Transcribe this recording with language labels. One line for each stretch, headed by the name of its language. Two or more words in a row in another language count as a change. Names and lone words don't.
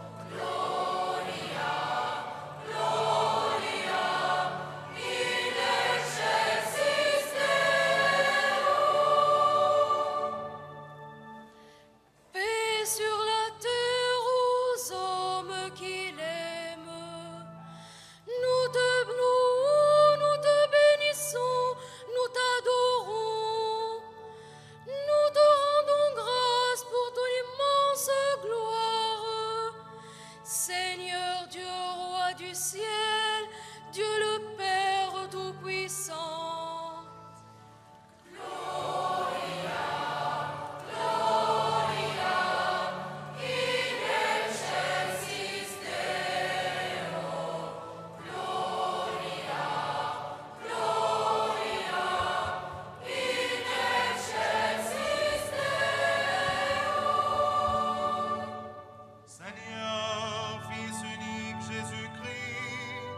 Latin: in excelsis Deo.
French: Paix sur la terre aux hommes qui l'aiment. Nous te bénissons, nous t'adorons. Nous te rendons grâce pour ton immense gloire. Seigneur Dieu, roi du ciel, Dieu le Père Tout-Puissant.
Latin: In excelsis Deo, in excelsis
French: Seigneur, Fils unique Jésus-Christ,